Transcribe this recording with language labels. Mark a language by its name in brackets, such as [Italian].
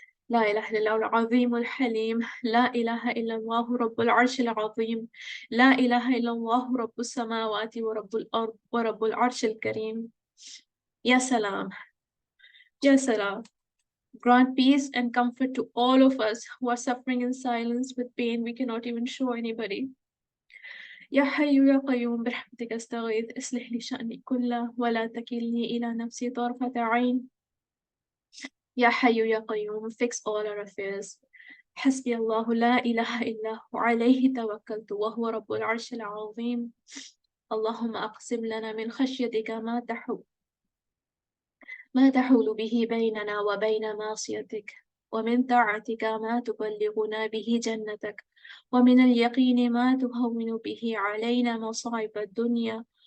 [Arabic] لا إله إلا الله العظيم الحليم. لا إله إلا الله رب العرش العظيم. لا إله إلا الله رب السماوات ورب الأرض ورب العرش الكريم. Ya Salam, Ya Salam. [English] Grant peace and comfort to all of us who are suffering in silence with pain we cannot even show anybody. [Arabic] يا حي يا قيوم برحمتك استغيث اصلح لي شأني كله ولا تكلني إلى نفسي طرفة عين. يا حي يا قيوم, [English] fix all our affairs. [Arabic] حسبي الله لا إله إلا هو عليه توكلت وهو رب العرش العظيم. اللهم أقسم لنا من خشيتك ما تحول به بيننا وبين معصيتك, ومن طاعتك ما تبلغنا به جنتك, ومن اليقين ما تهون به علينا مصائب الدنيا.